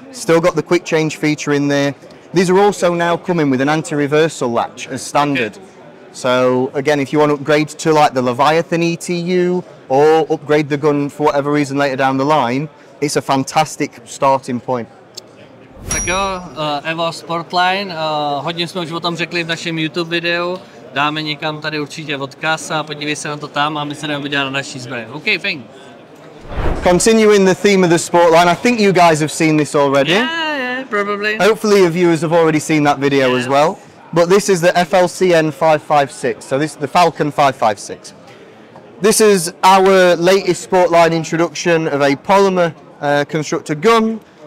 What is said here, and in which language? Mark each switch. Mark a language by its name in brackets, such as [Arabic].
[English] Still got the quick change feature in there. These are also now coming with an anti-reversal latch as standard. Okay. So again, if you want to upgrade to like the Leviathan ETU or upgrade the gun for whatever reason later down the line, it's a fantastic starting point. [Czech] Tak jo, Evo Sportline, hodně jsme už o tom řekli v našem YouTube videu, dáme někam tady určitě odkaz a podívej se na to tam a my se jdeme podívat na naší zbraň. [English] Okay, thank. Continuing the theme of the Sportline, I think you guys have seen this already. Yeah, probably. Hopefully your viewers have already seen that video as well. But this is the FLCN 556, so this is the Falcon 556. This is our latest sport line introduction of a polymer constructed gun.